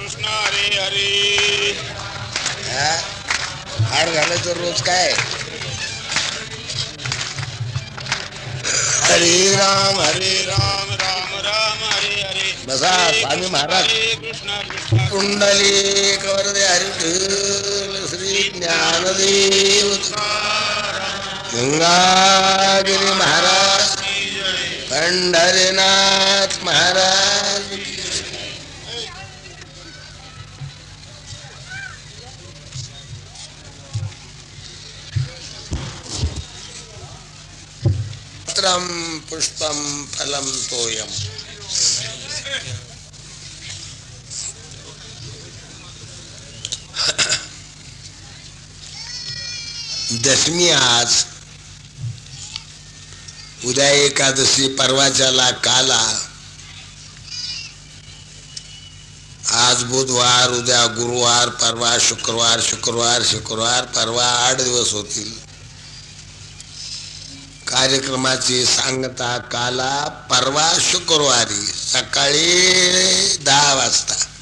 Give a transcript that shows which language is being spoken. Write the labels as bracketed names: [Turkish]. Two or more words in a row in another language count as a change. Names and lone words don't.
[Sanskrit] कृष्ण हरे हरे. [Marathi] हाड घालायचं रोज काय. [Sanskrit] हरे राम राम राम राम हरे हरे. [Marathi] बसा स्वामी महाराज. [Sanskrit] हरे कृष्ण कृष्ण [Marathi] पुंडलिक वरदे हरिठल श्री ज्ञानदेव गंगागिरी महाराज पंढरीनाथ महाराज. [Sanskrit] पत्रम पुष्पम फलम तोयम. [Marathi] दशमी आज, उद्या एकादशी, परवाच्याला काला, आज बुधवार, उद्या गुरुवार, परवा शुक्रवार, शुक्रवार शुक्रवार परवा 8 दिवस होतील. कार्यक्रमाची सांगता काला परवा शुक्रवारी सकाळी 10 वाजता.